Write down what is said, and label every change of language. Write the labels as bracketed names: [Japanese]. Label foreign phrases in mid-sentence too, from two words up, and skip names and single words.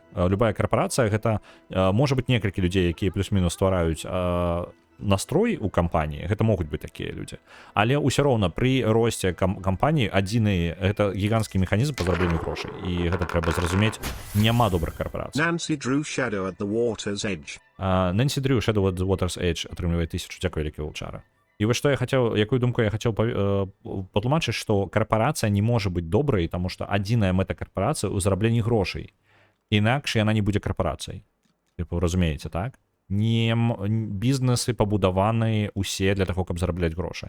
[Belarusian] Любая карпорацыя гэта можа быць некалькі людзей, якія плюс-мінус ствараюць настрой у кампаніі, гэта могуць быць такія людзі. Але ўсё роўна пры росце кампаніі адзіны гэта гіганцкі механізм па зарабленню грошай, і гэта трэба зразумець, няма добрых карпорацый. Nancy Drew Shadow at the Water's Edge. Nancy Drew Shadow at the Water's Edge атрымлівае 1000, дзякуй вялікі Вулчара. І вось што я хацеў, якую думку я хацеў патлумачыць, што карпорацыя не можа быць добрай, таму што адзіная мэта карпорацыі ў зарабленні грошай. Інакш яна не будзе карпорацыяй. Типу, разумееце, так? Бізнесы пабудаваны усе для таго, каб зарабляць грошы.